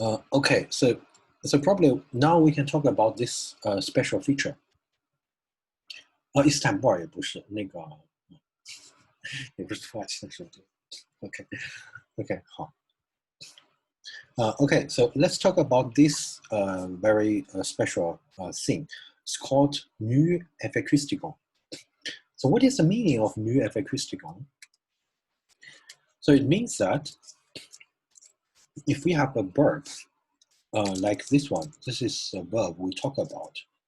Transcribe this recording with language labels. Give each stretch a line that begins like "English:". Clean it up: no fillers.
English: Okay, so probably now we can talk about this special feature.
Chinese: 伊斯坦布尔也不是那个，也不是土耳其的首都。 OK， 好。
English: Okay, so let's talk about this very special thing. It's called New Heteroclitic Class. So what is the meaning of nu efekristikon? So it means that if we have a verb like this one, this is a verb we talk about.